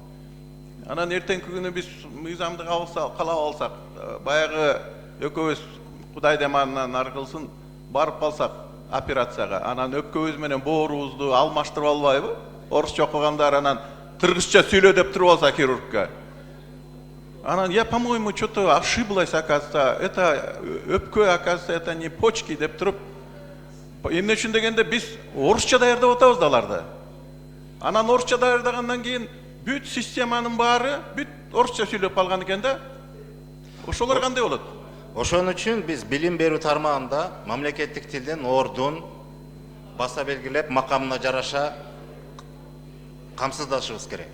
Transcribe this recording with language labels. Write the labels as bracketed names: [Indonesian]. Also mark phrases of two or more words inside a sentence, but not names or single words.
[Kyrgyz] Анан эртеңки күнү биз мыйзамды калап алсак, баягы экөөбүз Кудай деманынан аркылсын барып калсак операцияга, анан экөөбүз менен боорубузду алмаштырып албайбы? Орусча окугандар анан кыргызча сүйлө деп туруп алса хирургка. [Russian] Анан я, по-моему, что-то ошиблась, оказывается, это өпкө, оказывается, это не почки [Kyrgyz] деп туруп. Эмне үчүн дегенде биз орусча даярдап атабыз аларды. Анан орусча даярдагандан кийин бүт системанын баары бүт орусча сүйлөп калган экен да. Ошолор кандай болот? Ошон үчүн биз билим берүү тармагында мамлекеттик тилдин ордун баса белгилеп, макамына жараша камсыздашыбыз керек.